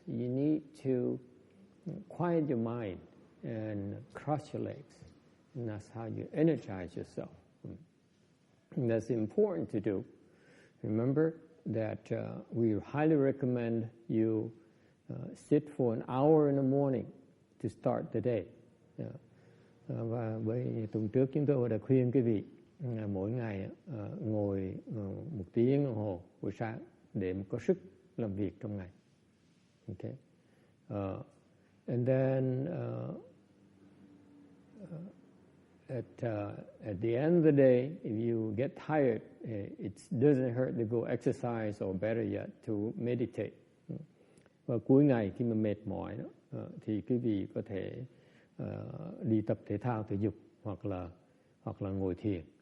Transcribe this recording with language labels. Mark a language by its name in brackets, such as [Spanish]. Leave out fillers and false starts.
[English] You need to quiet your mind and cross your legs. And that's how you energize yourself. And that's important to do. Remember that we highly recommend you sit for an hour in the morning to start the day. [Vietnamese] Và với tuần trước chúng tôi đã khuyên quý vị mỗi ngày ngồi 1 tiếng đồng hồ buổi sáng để có sức làm việc trong ngày. [English] Okay. And then at the end of the day, if you get tired, it doesn't hurt to go exercise, or better yet, to meditate. [Vietnamese] Và cuối ngày khi mà mệt mỏi đó, thì quý vị có thể đi tập thể thao thể dục hoặc là ngồi thiền.